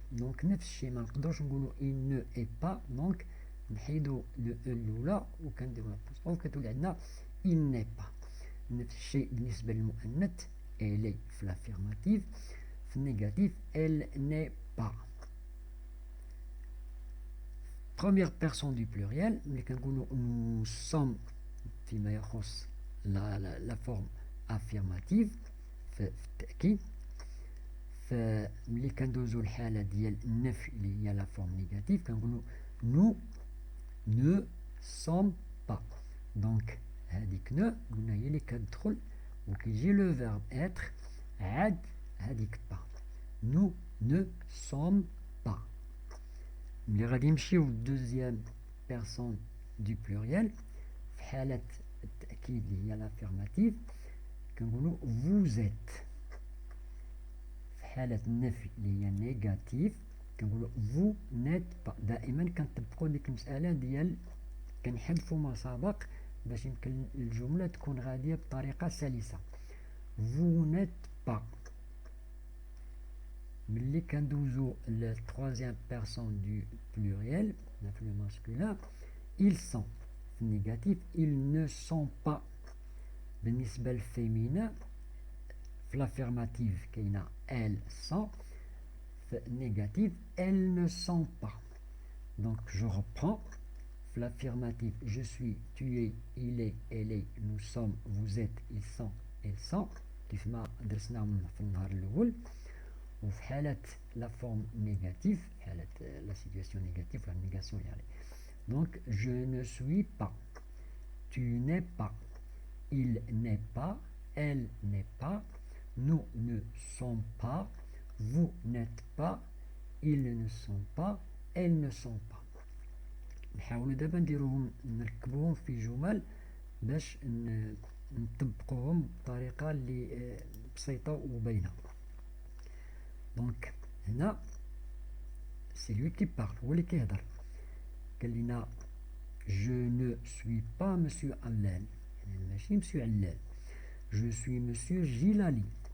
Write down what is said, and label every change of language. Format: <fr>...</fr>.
<ar>دونك نفس الشيء ما نقدروش نقولوا il ne est pas، دونك نحيدوا لو الاولى وكنديروا لابوستروف كتولي عندنا il n'est pas. نفس الشيء بالنسبه للمؤنث إلي في لافيرماتيف، في النيجاتيف elle n'est pas.</ar> <fr>Première personne du pluriel ملي كنقولوا nous sommes فيما يخص la forme</fr> <ar>affirmative في التأكيد. فملي كندوزو الحالة ديال النفي اللي هي لا فورم نيجاتيف كنقولو nous ne sommes pas. دونك هذيك نو قلنا هي اللي كتدخل وكيجي لو فيرب être عاد هذيك با.</ar> <fr>nous ne sommes pas.</fr> <ar>ملي غادي نمشيو للدوزيام بيرسون دو بلوريال في حالة التأكيد اللي هي لافيرماتيف كنقولو vous êtes. في حالة النفي اللي هي نيجاتيف كنقولو vous n'êtes pas. دائما كنطبقو ديك المسألة ديال كنحذفو ما سبق باش يمكن الجملة تكون غادية بطريقة سلسة.</ar> <fr>vous n'êtes pas.</fr> <ar>ملي كندوزو ل troisième personne du pluriel في le masculin ils sont في négatif ils ne sont pas. بالنسبة للفيمينا في l'affirmative كاينة elles sont.</ar> <fr>في négatif elles ne sont pas. donc je reprends. في l'affirmative je suis, tu es, il est, elle est, nous sommes, vous êtes, ils sont, elles sont كيف ما درسناهم في النهار الأول. وفي حالة لا فورم نيجاتيف حالة لا سيتواسيون نيجاتيف ولا نيغاسيون يعني دونك je ne suis pas, tu n'es pas, il n'est pas, elle n'est pas, nous ne sommes pas, vous n'êtes pas, ils ne sont pas, elles ne sont pas.</fr> <ar>نحاولوا دابا نديروهم نركبوهم في جمل باش نطبقوهم بطريقة اللي بسيطة وبينة. دونك هنا سي لوي كي بارل هو اللي كيهضر قال لينا جو نو سوي با مسيو علال يعني ماشي مسيو علال جو سوي مسيو جيلالي.</ar>